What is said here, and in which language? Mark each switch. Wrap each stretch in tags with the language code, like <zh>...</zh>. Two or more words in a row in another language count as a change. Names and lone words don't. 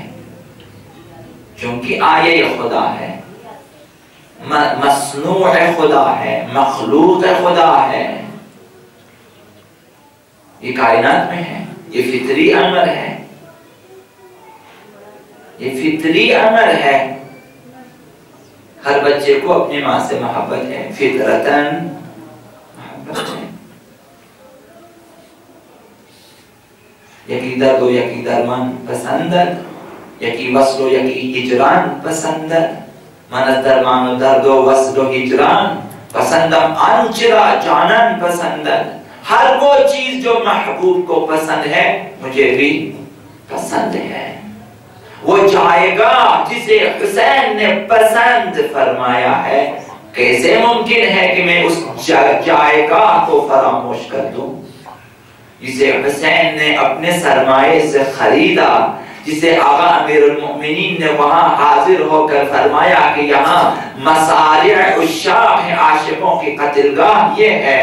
<ur>چونکہ آیہ خدا ہے، مصنوع خدا ہے، مخلوق خدا ہے، یہ کائنات میں ہے. یہ فطری امر ہے، یہ فطری امر ہے. ہر بچے کو اپنی ماں سے محبت ہے، فطرتاً محبت ہے.</ur> <fa>یکی درد و یکی درمان پسندد، یکی وصل و یکی ہجران پسندد. من از درمان و درد و وصل و ہجران پسندم آنچرا جانان پسندد.</fa> <ur>ہر وہ چیز جو محبوب کو پسند ہے مجھے بھی پسند ہے. وہ جائے گا جسے حسین نے پسند فرمایا ہے. کیسے ممکن ہے کہ میں اس جائے گا کو فراموش کر دوں جسے حسین نے اپنے سرمایے سے خریدا، جسے آقا امیر المؤمنین نے وہاں حاضر ہو کر فرمایا کہ یہاں</ur> <ar>مصارع عشاق</ar> <ur>ہیں، عاشقوں کی قتلگاہ یہ ہے.</ur>